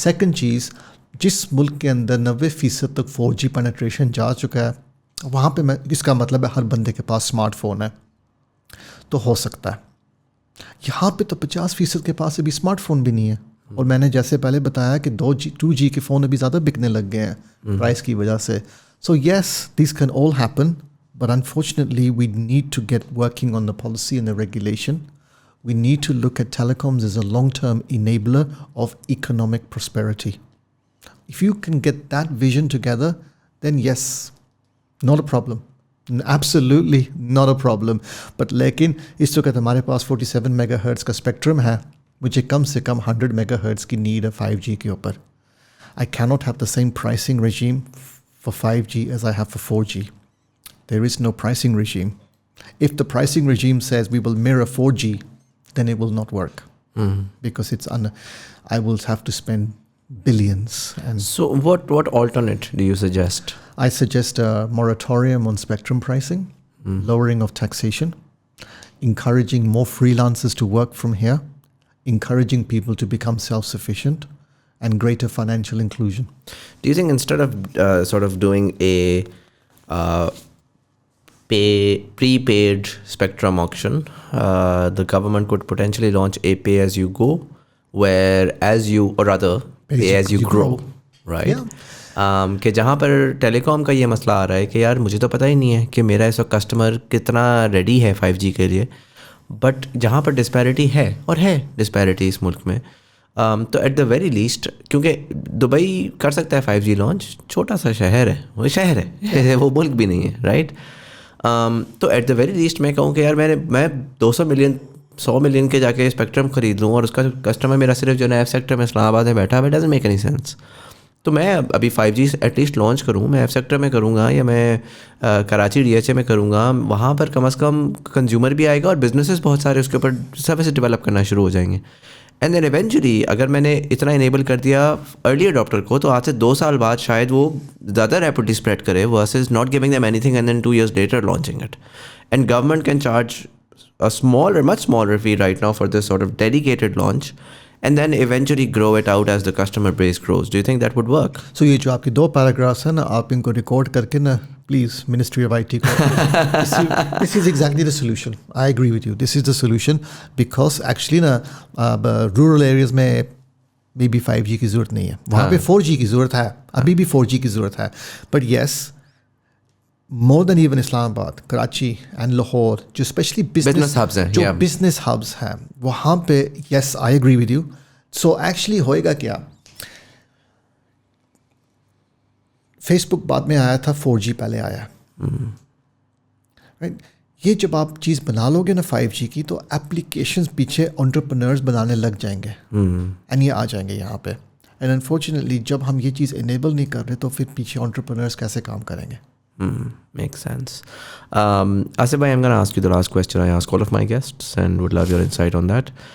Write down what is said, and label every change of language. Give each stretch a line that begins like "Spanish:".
Hindi: Second चीज़, जिस मुल्क के अंदर 90% तक 4G पेनिट्रेशन जा चुका है, वहाँ पे मैं, इसका मतलब है हर बंदे के पास स्मार्टफोन है, तो हो सकता है. यहाँ पे तो 50% के पास अभी स्मार्टफोन भी नहीं है, और मैंने जैसे पहले बताया कि 2G के फ़ोन अभी ज़्यादा बिकने लग गए हैं प्राइस की वजह से.
English: So yes, these can all happen, but unfortunately we need to get working on the policy and the regulation. We need to look at telecoms as a long-term enabler of economic prosperity. If you can get that vision together, then yes, not a problem. Absolutely not a problem. But लेकिन इस वक्त हमारे पास 47 megahertz का spectrum है, मुझे कम से कम 100 मेगाहर्ट्ज़ की नीड है 5G के ऊपर. I cannot have the same pricing regime for 5G as I have for 4G. There is no pricing regime. If the pricing regime says we will mirror 4G, then it will not work. Because I will have to spend billions. And so what alternate do you suggest? I suggest a moratorium on spectrum pricing, lowering of taxation, encouraging more freelancers to work from here, encouraging people to become self-sufficient, and greater financial inclusion. Do you think instead of sort of doing a prepaid spectrum auction, the government could potentially launch a pay-as-you-go, where pay-as-you-grow, right? Yeah.
Hindi: कि जहाँ पर telecom का ये मसला आ रहा है कि यार मुझे तो पता ही नहीं है कि मेरा इस वक्त कस्टमर कितना रेडी है 5G के लिए, बट जहाँ पर डिस्पैरिटी है, और है डिस्पैरिटी इस मुल्क में, तो एट द वेरी लीस्ट, क्योंकि दुबई कर सकता है 5G लॉन्च, छोटा सा शहर है, वो शहर है वो मुल्क भी नहीं है, राइट? तो एट द वेरी लीस्ट मैं कहूँ कि यार मैं 200 मिलियन 100 मिलियन के जाके स्पेक्ट्रम खरीद लूँ और उसका कस्टमर मेरा सिर्फ जो नया सेक्टर में इस्लामाबाद में बैठा है, डजंट मेक एनी सेंस. तो मैं अभी 5G एटलीस्ट लॉन्च करूँ, मैं एफ सेक्टर में करूँगा या मैं कराची DHA में करूँगा, वहाँ पर कम से कम कंज्यूमर भी आएगा और बिजनेसेस बहुत सारे उसके ऊपर सर्विस डेवलप करना शुरू हो जाएंगे. एंड देन इवेंचुअली अगर मैंने इतना इनेबल कर दिया अर्ली अडॉप्टर को, तो आज से 2 साल बाद शायद वो ज़्यादा रैपिडली स्प्रेड करे
English: Versus not giving them anything and then 2 years later launching it. And government can charge a much smaller fee right now for this sort of dedicated launch, and then eventually grow it out as the customer base grows. Do you think that would work?
Hindi: So ये जो आपके 2 paragraphs हैं ना, आप इनको record करके ना please ministry of IT को
English: this is exactly the solution. I agree with you. This is the solution because actually
Hindi: ना रूरल एरियाज़ में maybe 5G की ज़रूरत नहीं है, वहाँ पे 4G की ज़रूरत है, अभी भी 4G की ज़रूरत है.
English: But yes, more than even Islamabad, Karachi and Lahore, जो especially business hubs हैं, जो business hubs हैं, वहाँ पे yes, I agree with you.
Hindi: So actually होएगा क्या? Facebook बाद में आया था, 4G पहले आया, right? ये जब आप चीज़ बना लोगे ना 5G की, तो एप्लीकेशंस पीछे एंटरप्रेन्योर्स बनाने लग जाएंगे, एंड ये आ जाएंगे यहाँ पे. एंड अनफॉर्चुनेटली जब हम ये चीज़ इनेबल नहीं कर रहे, तो फिर पीछे एंटरप्रेन्योर्स कैसे काम करेंगे?
English: Makes sense. Asif bhai, I'm going to ask you the last question I ask all of my guests and would love your insight on that.